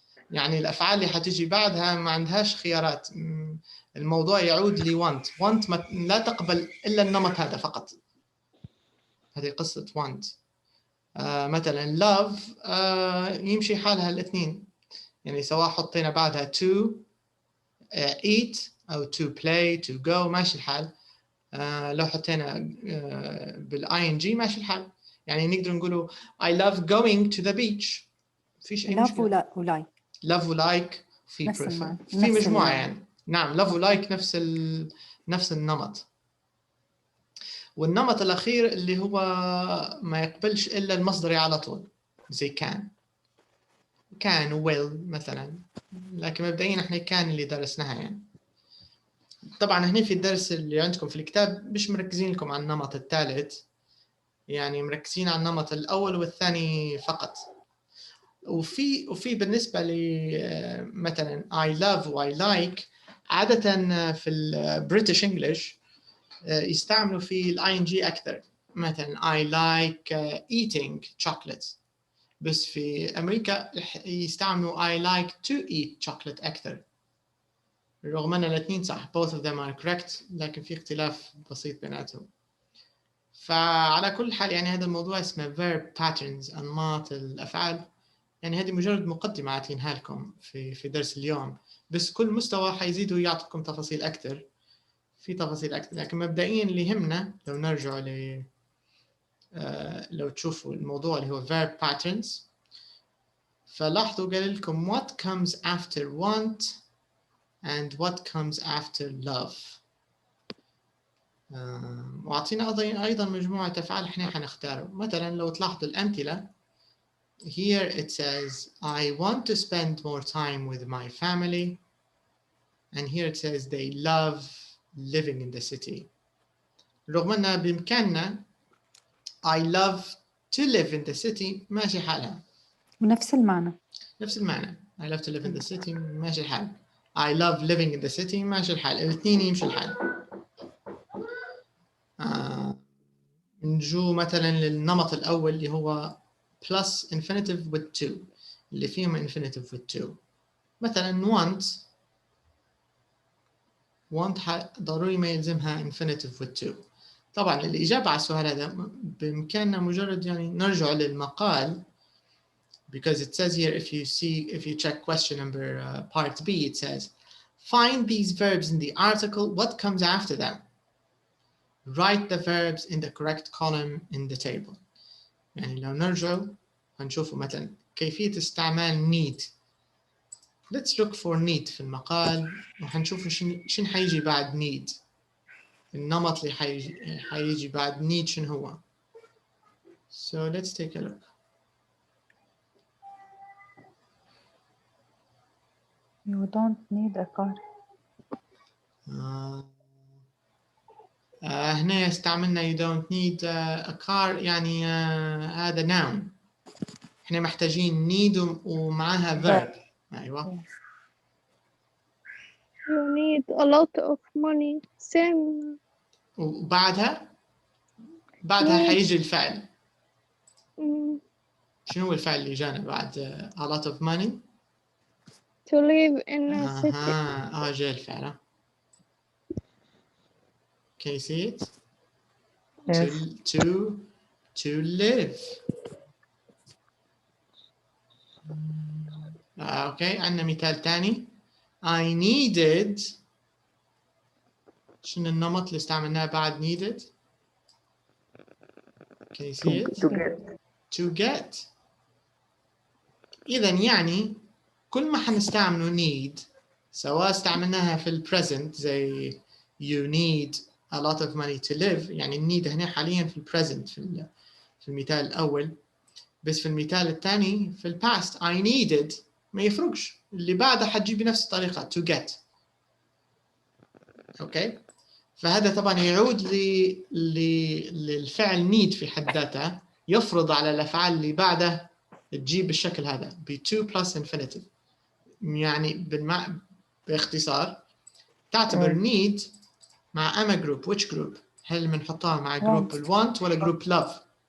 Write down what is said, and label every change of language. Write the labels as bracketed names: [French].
[Arabic] يعني الأفعال اللي حتيجي بعدها ما عندهاش خيارات. الموضوع يعود لي want لا تقبل إلا النمط هذا فقط. هذه قصة want. مثلا love يمشي حالها الاثنين، يعني سواء حطينا بعدها to eat أو to play to go ماشي الحال. لو حطينا بالING ماشي الحال. يعني نقدر نقوله [English] I love going to the beach. [Arabic] فيش أي مشكلة. love و like في في مجموعة يعني. نعم love و like نفس النمط. والنمط الأخير اللي هو ما يقبلش إلا المصدري على طول، زي كان will مثلا. لكن مبدئيا احنا كان اللي درسناها يعني. طبعا هنا في الدرس اللي عندكم في الكتاب مش مركزين لكم على النمط الثالث، يعني مركزين على النمط الأول والثاني فقط. وفي بالنسبة لي مثلا I love و I like عادة في البريتش انجلش يستعملوا في الING أكثر. [English] مثلا I like eating chocolate. [Arabic] بس في أمريكا يستعملوا [English] I like to eat chocolate [Arabic] أكثر. رغم أن الاثنين صح [English] both of them are correct، [Arabic] لكن في اختلاف بسيط بيناتهم. فعلى كل حال يعني هذا الموضوع اسمه verb patterns، أنماط الأفعال. يعني هذه مجرد مقدمة عاطينها لكم في درس اليوم، بس كل مستوى حيزيدوا يعطيكم تفاصيل أكثر. في تفاصيل أكثر، لكن مبدئيا اللي يهمنا لو نرجع لو تشوفوا الموضوع اللي هو verb patterns، فلاحظوا قال لكم what comes after want and what comes after love. وأعطينا أيضا مجموعة أفعال إحنا حنختاره. مثلا لو تلاحظوا الأمثلة [English] here it says I want to spend more time with my family, and here it says they love living in the city. [Arabic] رغم أن بإمكاننا [English] I love to live in the city [Arabic] ماشي حالها، ونفس المعنى. نفس المعنى. [English] I love to live in the city [Arabic] ماشي الحال. [English] I love living in the city ماشي الحال. [Arabic] الاثنين يمشي الحال. نجو مثلا للنمط الأول اللي هو plus infinitive with to، اللي فيهم infinitive with to. مثلا want ضروري ما يلزمها infinitive with to. طبعا الإجابة على السؤال هذا بإمكاننا مجرد يعني نرجع للمقال، [English] because it says here if you check question number part B, it says find these verbs in the article, what comes after them? Write the verbs in the correct column in the table. [Arabic] يعني لو نرجع هنشوفوا مثلا كيفية استعمال need. [English] Let's look for need [Arabic] في المقال وهنشوفوا شن حيجي بعد need. النمط اللي حيجي بعد need شنو هو. [English] So let's take a look. You don't need a car. [Arabic] هنا استعملنا you don't need a car يعني هذا noun. احنا محتاجين need ومعها verb. ايوه. [English] You need a lot of money. Same. [Arabic] وبعدها [English] Need. [Arabic] حيجي الفعل. mm, شنو هو الفعل اللي جانا بعد a lot of money؟ [English] to live in a city. [Arabic] جاء الفعل. [English] Can you see it? Yes. To live. [Arabic] اوكي عندنا مثال ثاني. I needed. شنو النمط اللي استعملناه بعد needed؟ [English] Can you see it? To get. [Arabic] إذا يعني كل ما حنستعمله need سواء استعملناها في present زي [English] you need a lot of money to live [Arabic] يعني need هنا حاليا في present في المثال الأول. بس في المثال الثاني في past I needed ما يفرقش اللي بعده حتجي بنفس الطريقة to get. أوكي. فهذا طبعا يعود للفعل need في حد ذاته يفرض على الأفعال اللي بعده تجيب بالشكل هذا ب to plus infinitive. يعني باختصار تعتبر need مع أما group. which group؟ هل بنحطها مع group want ولا group love؟